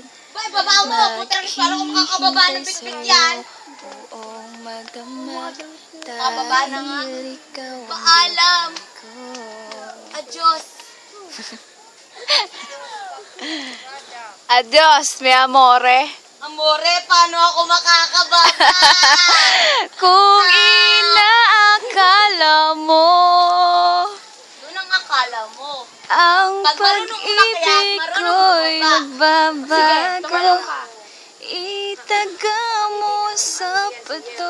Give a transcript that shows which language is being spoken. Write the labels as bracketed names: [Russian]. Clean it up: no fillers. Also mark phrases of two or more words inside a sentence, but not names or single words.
[Filipino] Boy, baba mo. Putrang parang kung makakababa ng pitpit yan. Buong magdamag Kababa na nga. dahil ikaw ang Paalam. ko. Adios. Adios, [Spanish] mi amore. [Filipino] Amore, paano ako makakababa? Kung inaakala mo Doon ang akala mo. ang Pag marunong umakyat, pag-ibig marunong ko'y bumaba. nagbabago, itaga mo sa pato.